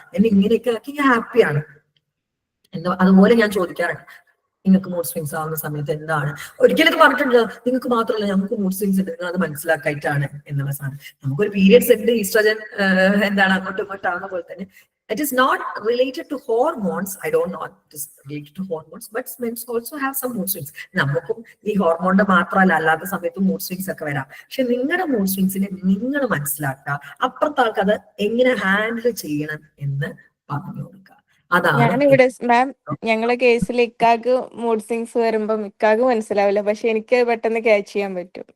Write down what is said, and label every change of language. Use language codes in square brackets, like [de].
[ml] എന്നെ ഇങ്ങനെയൊക്കെ ആക്കി ഞാൻ ഹാപ്പിയാണ് എന്ന്. അതുപോലെ ഞാൻ ചോദിക്കാറുണ്ട് നിങ്ങൾക്ക് മൂഡ് സ്വിങ്സ് ആവുന്ന സമയത്ത് എന്താണ്. ഒരിക്കലും ഇത് പറഞ്ഞിട്ടുണ്ട് നിങ്ങൾക്ക് മാത്രമല്ല ഞങ്ങൾക്ക് മൂഡ് സ്വിങ്സ് ഉണ്ട്, നിങ്ങൾ അത് മനസ്സിലാക്കായിട്ടാണ് എന്നുള്ള സാധനം. നമുക്കൊരു പീരിയഡ്സ് ഉണ്ട്, ഈസ്ട്രജൻ എന്താണ് അങ്ങോട്ടും ഇങ്ങോട്ടാവുന്ന പോലെ തന്നെ [en] it is not related to hormones. I don't know it is related to hormones, but men also have some mood swings. [ml] നമുക്കും ഈ ഹോർമോണിന്റെ മാത്രമല്ല അല്ലാത്ത സമയത്ത് മൂഡ് സ്വിങ്സ് ഒക്കെ വരാം. പക്ഷെ നിങ്ങളുടെ മൂഡ് സ്വിങ്സിനെ നിങ്ങൾ മനസ്സിലാക്കുക, അപ്പുറത്തെ ആൾക്ക് അത് എങ്ങനെ ഹാൻഡിൽ ചെയ്യണം എന്ന് പറഞ്ഞു കൊടുക്കുക. ഞാനിവിടെ മാം ഞങ്ങളെ കേസിൽ ഇക്കാക്ക് മൂഡ് സ്വിങ്സ് വരുമ്പോ ഇക്കാക്ക് മനസ്സിലാവില്ല, പക്ഷെ എനിക്ക് പെട്ടെന്ന് ക്യാച്ച് ചെയ്യാൻ പറ്റും.